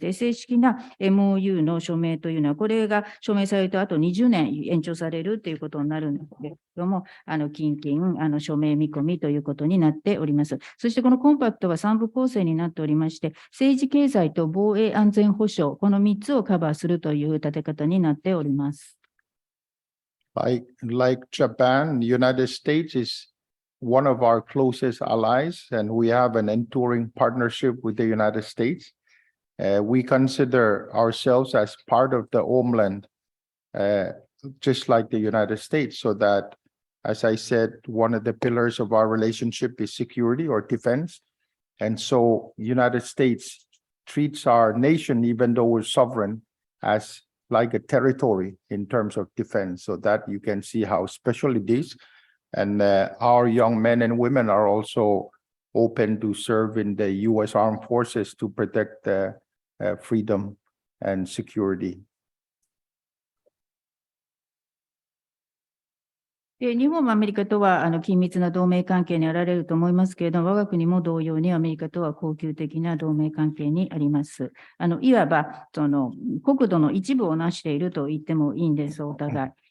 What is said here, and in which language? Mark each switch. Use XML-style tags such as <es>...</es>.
<ja>で、正式な MOU の署名というのは、これが署名されるとあと20年延長されるということになるんですけれども、近々署名見込みということになっております。そしてこのコンパクトは3部構成になっておりまして、政治経済と防衛安全保障、この3つをカバーするという立て方になっております。</ja> <en>Like Japan, the United States is one of our closest allies, and we have an enduring partnership with the United States. We consider ourselves as part of the homeland, just like the United States, so that, as I said, one of the pillars of our relationship is security or defense. And so the United States treats our nation, even though we're sovereign, as like a territory in terms of defense, so that you can see how special it is. And our young men and women are also open to serve in the U.S. Armed Forces to protect the freedom and security.</en> <ja>日本もアメリカとは緊密な同盟関係にあられると思いますけれども、我が国も同様にアメリカとは恒久的な同盟関係にあります。いわば、国土の一部を成していると言ってもいいんです、お互い。</ja>